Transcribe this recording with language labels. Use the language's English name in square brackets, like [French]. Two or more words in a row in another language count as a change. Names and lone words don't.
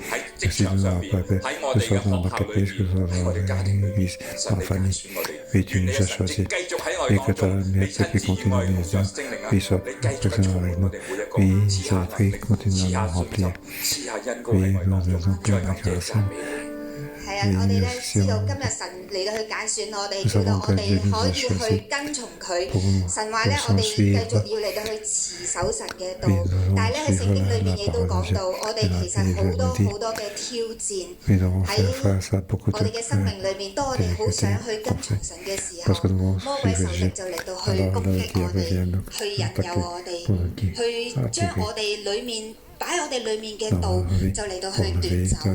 [French] Merci de nous avoir appelé, que ce soit dans notre église, que ce soit dans l'église, dans la famille. Oui, tu nous as choisis. Et que ta lumière puisse continuer à nous aider. Oui, sois présent avec nous. Oui, ça prie, continue à nous remplir. Oui, nous avons plein de grâce. [Cantonese] 係啊，我哋咧知道今日神嚟到去揀選我哋，叫到我哋可以去跟從佢。神話咧，我哋繼續要嚟到去持守神嘅道。但係咧喺聖經裏面亦都講到，我哋其實好多嘅挑戰喺我哋嘅生命裏面。當我哋好想去跟從神嘅時候，魔鬼仇敵就嚟到去攻擊我哋，去引誘我哋，去將我哋裏面擺我哋裏面嘅道就嚟到去奪走。